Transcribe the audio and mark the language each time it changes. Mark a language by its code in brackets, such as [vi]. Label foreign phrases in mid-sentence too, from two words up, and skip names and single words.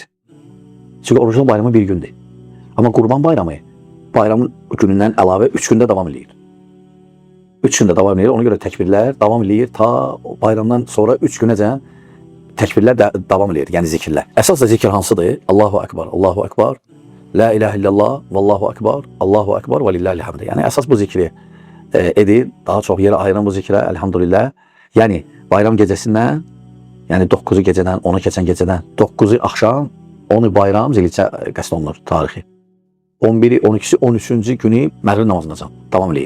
[az] Çünki orucluq bayramı bir gündür. Amma Qurban bayramı bayramın günündən əlavə 3 gündə davam edir. 3 gündə davam edir, ona görə təkbirlər davam edir ta bayramdan sonra 3 günəcən təkbirlər davam edir, yəni zikirlər. Əsas da zikir hansıdır? [ar] الله أكبر الله أكبر لا إله إلا الله والله أكبر الله أكبر ولله الحمد. [az] Yəni əsas bu zikri edir, daha çox yerə ayıran bu zikrə, elhamdülillah. Yəni bayram gecəsindən, yəni 9-u gecədən, 10-u keçən gecədən, 9-u axşam, 10-u bayram, Zilhiccə qəsd olunur tarixi. 11-i, 12-si, 13-cü günü məğrib namazından davam edir.